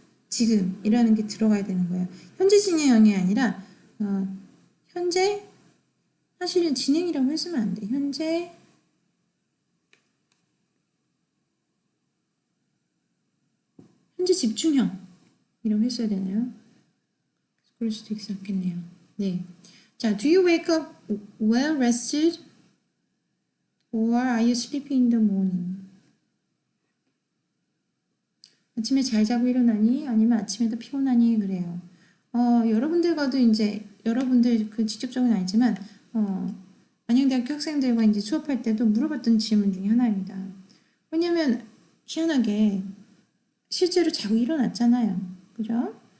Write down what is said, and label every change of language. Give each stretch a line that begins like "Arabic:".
Korean: 지금이라는 게 들어가야 되는 거예요. 현재 진행형이 아니라 현재 사실은 진행이라고 했으면 안 돼. 현재 집중형이라고 했어야 되나요? 그럴 수도 있었겠네요. 네.
English: 자, do you wake up well rested or are you sleepy in the morning?
Korean: 아침에 잘 자고 일어나니? 아니면 아침에도 피곤하니? 그래요. 여러분들과도 이제, 여러분들 그 직접적으로는 아니지만, 안양대학교 학생들과 이제 수업할 때도 물어봤던 질문 중에 하나입니다. 왜냐면, 희한하게, 실제로 자고 일어났잖아요. 그죠?